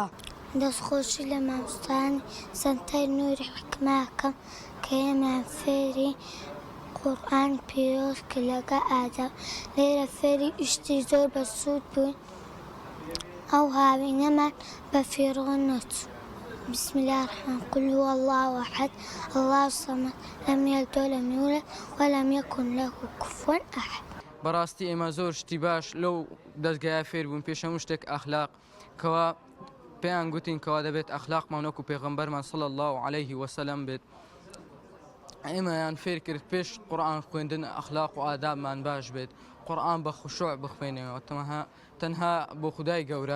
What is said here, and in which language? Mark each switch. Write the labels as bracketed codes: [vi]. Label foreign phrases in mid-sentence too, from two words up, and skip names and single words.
[ckb] دەستخۆشی لە مامۆستایانی سەنتەر نوری حکمەکەم کە ئێمەیان فێری قورئان پیرۆز کرد لەگەڵ ئاداب. لێرە فێری ئیشتی زۆر بەسوود بووین، ئەو هاوینەمان بە فێرۆ نەچوو. [ar] بسم الله الرحمن قل هو الله أحد الله الصمد لم يلد ولم يولد ولم يكن له كفوا أحد. [ckb] بەڕاستی ئێمە زۆر شتی باش لەو دەستگایە فێر بوون. پێشەموو شتێک ئەخلاق کەوا پێیان گوتین کەوا دەبێت ئەخلاقمان وەکو پێغەمبەرمان [ar] صلی الله عليه وسلم [ckb] بێت. ئێمەیان فێر کرد پێش قورئان خوێندن ئەخلاق و ئادابمان باش بێت، قورئان بە خوشوع بخوێنەوە تەنها بۆ خودای گەورە.